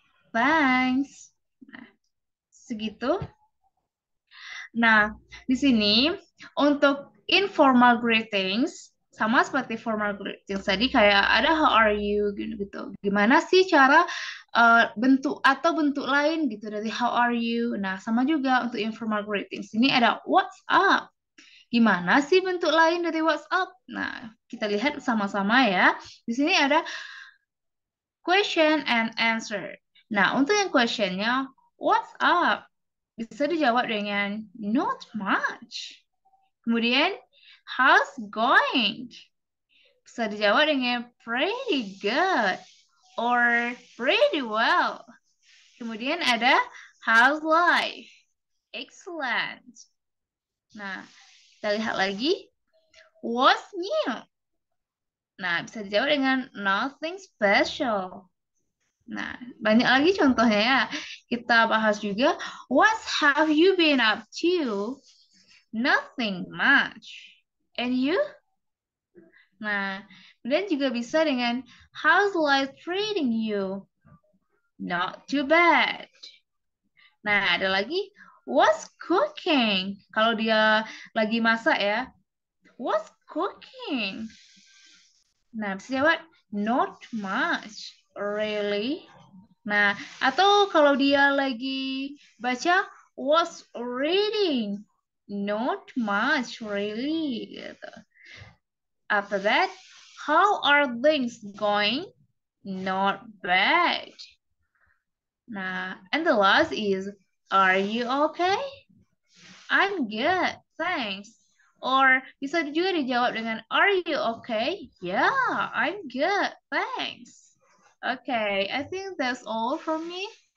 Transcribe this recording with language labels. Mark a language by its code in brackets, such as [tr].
[en] Thanks. [id] Nah, segitu. Nah, di sini untuk informal greetings sama seperti formal greetings tadi kayak ada [en] how are you [id] gitu. Gimana sih cara bentuk atau bentuk lain gitu dari [en] how are you. [id] Nah, sama juga untuk informal greetings. Ini ada [en] what's up. [id] Gimana sih bentuk lain dari [en] what's up? [id] Nah, kita lihat sama-sama ya. Di sini ada [en] question and answer. [id] Nah, untuk yang questionnya, [en] what's up? [id] Bisa dijawab dengan [en] not much. [id] Kemudian, [en] how's going? [id] Bisa dijawab dengan [en] pretty good or pretty well. [id] Kemudian ada [en] how's life? Excellent. [id] Nah, kita lihat lagi. [en] What's new? [id] Nah, bisa dijawab dengan [en] nothing special. [id] Nah, banyak lagi contohnya ya. Kita bahas juga, [en] what have you been up to? Nothing much. And you? [id] Nah, kemudian juga bisa dengan [en] how's life treating you? Not too bad. [id] Nah, ada lagi [en] what's cooking? [id] Kalau dia lagi masak ya, what's cooking? Nah, bisa jawab [en] not much. Really? [id] Nah, atau kalau dia lagi baca [en] was reading. Not much really [id] gitu. [en] After that, how are things going? Not bad. [id] Nah, [en] and the last is are you okay? I'm good, thanks. [id] Or bisa juga dijawab dengan [en] are you okay? Yeah, I'm good, thanks. Okay, I think that's all from me.